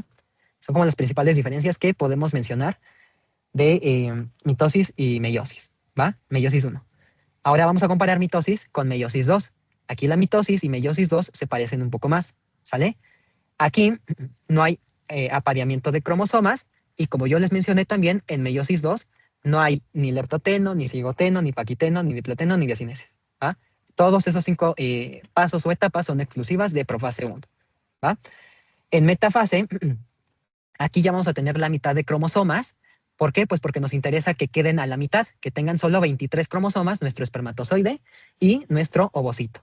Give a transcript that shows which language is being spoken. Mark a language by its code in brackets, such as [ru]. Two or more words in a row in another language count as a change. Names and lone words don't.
[es] Son como las principales diferencias que podemos mencionar de mitosis y meiosis. ¿Va? Meiosis 1. Ahora vamos a comparar mitosis con meiosis 2. Aquí la mitosis y meiosis 2 se parecen un poco más. ¿Sale? Aquí no hay apareamiento de cromosomas y como yo les mencioné también, en meiosis 2 no hay ni leptoteno, ni cigoteno, ni paquiteno, ni diploteno, ni diacineses. ¿Va? Todos esos 5 pasos o etapas son exclusivas de profase 1. ¿Va? En metafase, aquí ya vamos a tener la mitad de cromosomas. ¿Por qué? Pues porque nos interesa que queden a la mitad, que tengan solo 23 cromosomas, nuestro espermatozoide y nuestro ovocito.